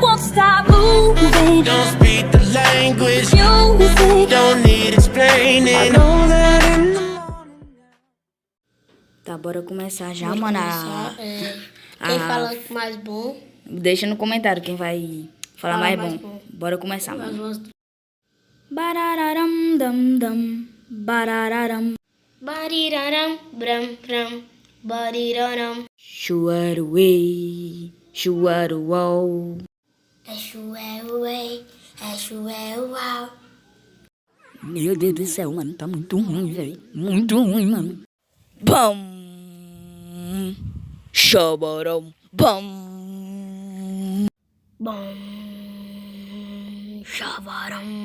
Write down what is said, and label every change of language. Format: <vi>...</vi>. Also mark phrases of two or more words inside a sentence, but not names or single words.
<en>stop moving. Don't speak the language. Music. Don't need explaining. I know that in the morning.</en> <pt>Tá, bora começar já, mano. Quem fala mais bom? Deixa no comentário quem vai falar mais bom. Bora começar, mano. Barararam, dam, dam. Barararam. Bariraram, bram, bram. Bariraram. Chuaruei, chuaruau. É chué, ué. É chué, uau. Meu Deus do céu, mano. Tá muito ruim, velho. Muito ruim, mano. Bam. Chabarão. Bam. Bom. Chavaram.</pt>